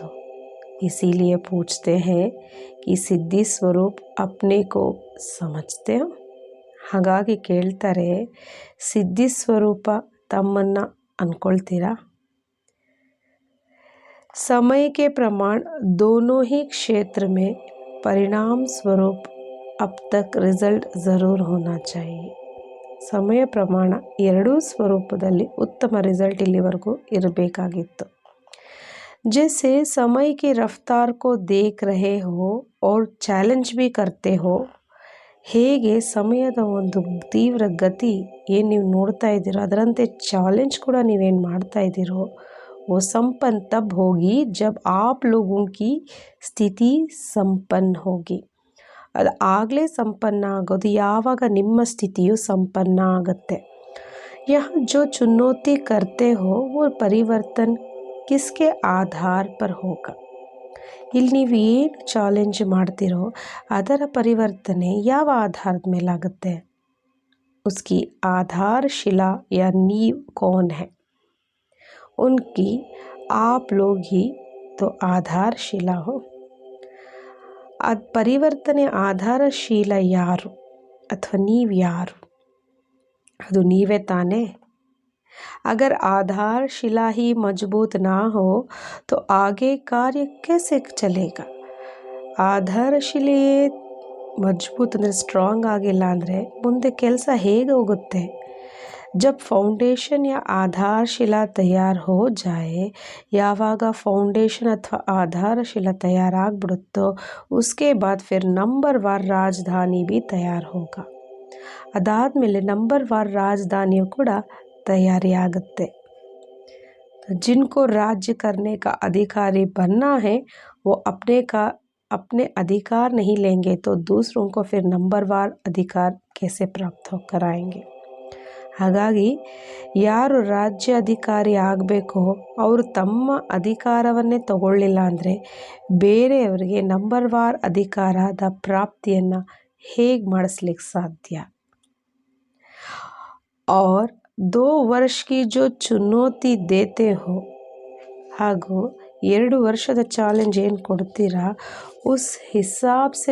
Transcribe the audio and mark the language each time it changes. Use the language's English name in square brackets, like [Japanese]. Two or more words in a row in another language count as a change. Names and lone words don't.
[Hindi] इसीलिए पूछते हैं कि सिद्धि स्वरूप अपने को समझते हो? [Kannada] ಹಾಗಾಗಿ ಕೇಳ್ತಾರೆ ಸಿದ್ಧಿ ಸ್ವರೂಪ ತಮ್ಮನ್ನು ಅಂದ್ಕೊಳ್ತೀರಾ? [Hindi] समय के प्रमाण दोनों ही क्षेत्र में परिणाम स्वरूप अब तक रिजल्ट ज़रूर होना चाहिए। [Kannada] ಸಮಯ ಪ್ರಮಾಣ ಎರಡೂ ಸ್ವರೂಪದಲ್ಲಿ ಉತ್ತಮ ರಿಸಲ್ಟ್ ಇಲ್ಲಿವರೆಗೂ ಇರಬೇಕಾಗಿತ್ತು। [Hindi] जैसे समय की रफ्तार को देख रहे हो और चैलेंज भी करते हो, [Kannada] ಹೇಗೆ ಸಮಯದ ಒಂದು ತೀವ್ರ ಗತಿ ಏನು ನೀವು ನೋಡ್ತಾ ಇದ್ದೀರೋ ಅದರಂತೆ ಚಾಲೆಂಜ್ ಕೂಡ ನೀವೇನು ಮಾಡ್ತಾ ಇದ್ದೀರೋ [Hindi] वो संपन्न तब होगी जब आप लोगों की स्थिति संपन्न होगी। [Kannada] ಅದು ಆಗಲೇ ಸಂಪನ್ನ ಆಗೋದು ಯಾವಾಗ ನಿಮ್ಮ ಸ್ಥಿತಿಯು ಸಂಪನ್ನ ಆಗುತ್ತೆ। [Hindi] यहाँ जो चुनौती करते हो वो परिवर्तन किसके आधार पर होगा? [Kannada] ಇಲ್ಲಿ ನೀವು ಏನು ಚಾಲೆಂಜ್ ಮಾಡ್ತಿರೋ ಅದರ ಪರಿವರ್ತನೆ ಯಾವ ಆಧಾರದ ಮೇಲಾಗುತ್ತೆ? [Hindi] उसकी आधारशिला या नींव कौन है? उनकी आप लोग ही तो आधारशिला हो। [Kannada] ಅದು ಪರಿವರ್ತನೆ ಆಧಾರಶೀಲ ಯಾರು ಅಥವಾ ನೀವು ಯಾರು? ಅದು ನೀವೇ ತಾನೇ। [Hindi] अगर आधारशिला ही मजबूत ना हो तो आगे कार्य कैसे चलेगा? [Kannada] ಆಧಾರಶಿಲೆಯೇ ಮಜಬೂತ್ ಅಂದರೆ ಸ್ಟ್ರಾಂಗ್ ಆಗಿಲ್ಲ ಅಂದರೆ ಮುಂದೆ ಕೆಲಸ ಹೇಗೆ ಹೋಗುತ್ತೆ? [Hindi] जब फाउंडेशन या आधारशिला तैयार हो जाए, [Kannada] ಯಾವಾಗ ಫೌಂಡೇಶನ್ ಅಥವಾ ಆಧಾರಶಿಲಾ ತಯಾರಾಗ್ಬಿಡುತ್ತೋ [Hindi] उसके बाद फिर नंबरवार राजधानी भी तैयार होगा। [Kannada] ಅದಾದಮೇಲೆ ನಂಬರ್ವಾರ್ ರಾಜಧಾನಿಯು ಕೂಡ तैयारी आಗುತ್ತೆ। [Hindi] तो जिनको राज्य करने का अधिकारी बनना है वो अपने अधिकार नहीं लेंगे तो दूसरों को फिर नंबरवार अधिकार कैसे प्राप्त कराएंगे। [Kannada] ಹಾಗಾಗಿ ಯಾರು ರಾಜ್ಯ ಅಧಿಕಾರಿ ಆಗಬೇಕೋ ಅವರು ತಮ್ಮ ಅಧಿಕಾರವನ್ನೇ ತಗೊಳ್ಳಿಲ್ಲ ಅಂದರೆ ಬೇರೆಯವರಿಗೆ ನಂಬರ್ವಾರ್ ಅಧಿಕಾರದ ಪ್ರಾಪ್ತಿಯನ್ನು ಹೇಗೆ ಮಾಡಿಸ್ಲಿಕ್ಕೆ ಸಾಧ್ಯ। [Hindi] और 2 वर्ष की जो चुनौती देते हो [Kannada] ಹಾಗೂ 2 ವರ್ಷದ ಚಾಲೆಂಜ್ ಏನು ಕೊಡ್ತೀರಾ [Hindi] उस हिसाब से